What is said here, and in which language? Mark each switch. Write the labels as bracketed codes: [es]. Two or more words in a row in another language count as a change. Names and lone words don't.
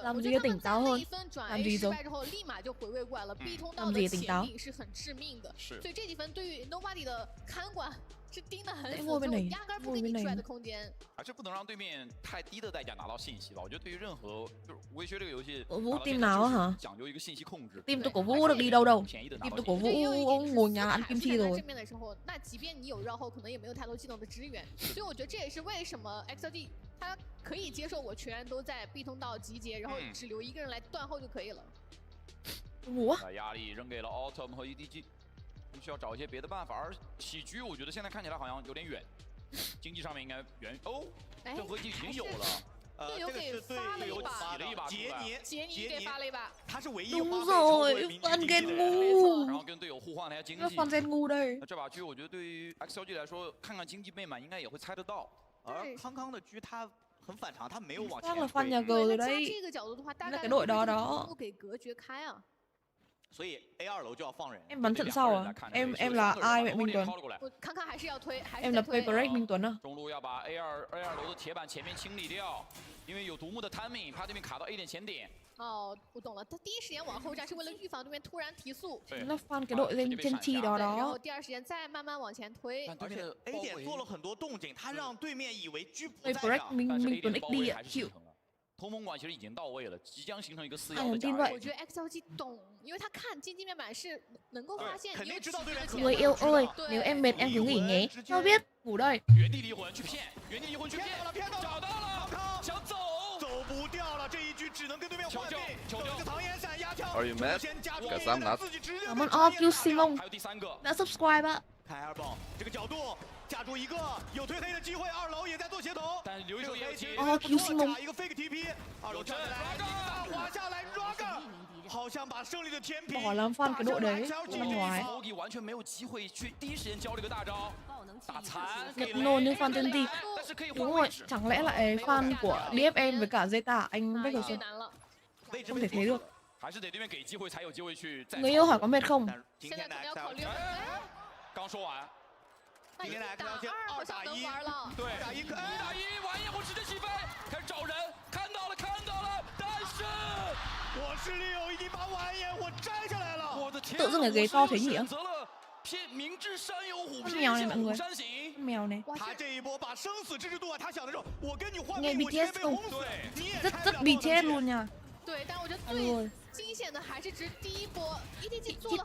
[zh] 我觉得他们在那一分转 A 失败之后，立马就回味过来了。B 通道的潜力是很致命的，所以这几分对于 Nobody 的看管。是盯得很死，就压根不给你出来的空间。还是不能让对面太低的代价拿到信息吧。我觉得对于任何就是无畏靴这个游戏， [vi] Vũ team nào á hả? [zh] 讲究一个信息控制。 [vi] Team tôi của Vũ được đi đâu đâu. Team tôi của Vũ ngồi nhà ăn kim chi rồi. [zh] 正面的时候，那即便你有绕后，可能也没有太多技能的支援。所以我觉得这也是为什么 XLG 他可以接受我全员都在 B 通道集结，然后只留一个人来断后就可以了。把压力扔给了 Autumn 和 EDG。需要找一些别的办法，而喜居我觉得现在看起来好像有点远，经济上面应该远哦，这回机已经有了。队友给发了一把，杰尼给发了一把，他是唯一 [vi] Đúng rồi, Phan Gen ngu. [zh] 然后跟队友互换了一下经济。 [vi] Phan Gen ngu đây. [zh] 那这把狙我觉得对于 XLG 来说，看看经济倍满应该也会猜得到。而康康的狙他很反常，他没有往前。 [vi] Chắc là Phan nhà G rồi đấy. [zh] 这个角度的话，大概 [vi] cái đội đó đó. [zh] 不给隔绝开啊。所以 A2 楼就要放人。 [vi] Em bắn trận sau à? Em là ai vậy Minh Tuấn? [zh] 看看还是要推，还是 [vi] Em là PRX Minh Tuấn à? [zh] 中路要把 A2 楼的铁板前面清理掉，因为有独木的 timing， 怕对面卡到 A 点前点。哦，我懂了，他第一时间往后站是为了预防对面突然提速。 [vi] Nó Phan cái đội lên trên chi đó [zh] 然 [vi] đó. [zh] 后第2时间再慢慢往前推。而且 A 点做了很多动静，他让对面以为狙不在 [vi] PRX Minh Tuấn XD 啊，chịu. [zh] 通风管其实已经到位了，即将形成一个4-1的架架。我觉得 XLG 懂，因为他看经济面板是能够发现你有知道对面 [vi] Người yêu ơi, nếu em mệt em cứ nghỉ nhé. Sao biết? Ngủ đây. [zh] 原地离魂去骗，原地离魂去骗，找到了，想走，走不掉了，这一局只能跟对面换命。走一个唐烟闪压枪， [en] Are you mad? [zh] 先加入 [en] Cause I'm not. [vi] Cảm ơn RRQ Simon [zh] 还有第3个 [vi] đã subscribe ạ. [zh] 开2棒，这个角度架住一个，有推黑的机会，2楼也在做协同。但留一手也有接。打一个 [en] fake TP， [zh] 2楼站起来，滑下来 Raga， 好像把胜利的天平。 Bỏ làm Phan cái đội đấy năm ngoái. 完全没有机会去第一时间教这个大招，打残。 [vi] Nhật nôn như Phan Ten Ti. Đúng rồi, chẳng lẽ lại fan của DFM với cả Zeta anh biết rồi sao? Không thể thế được. [zh] 还是得对面给机会才有机会去。 Người yêu hỏi có mệt không? 现在可能要考虑。刚说完。今天来看2打1，对，1打1，完焰火直接起飞，开始找人，看到了，但是我是LUπαιNG已经把完焰火摘下来了，我的天， [vi] tự dưng cái ghế to thế nhỉ? [zh] 偏明知山有虎， [vi] Con mèo này mọi người. [zh] 山行。 [vi] Con mèo này. [zh] 他这一波把生死之制度啊，他想的是我跟你换 [vi] Nghe [zh] 命，我直接 BTS 被 [vi] không? [zh] 轰死，你也 [vi] Rất bị chết luôn nha. [zh] 对，但我觉得最惊险的还是值第一波 EDG 做了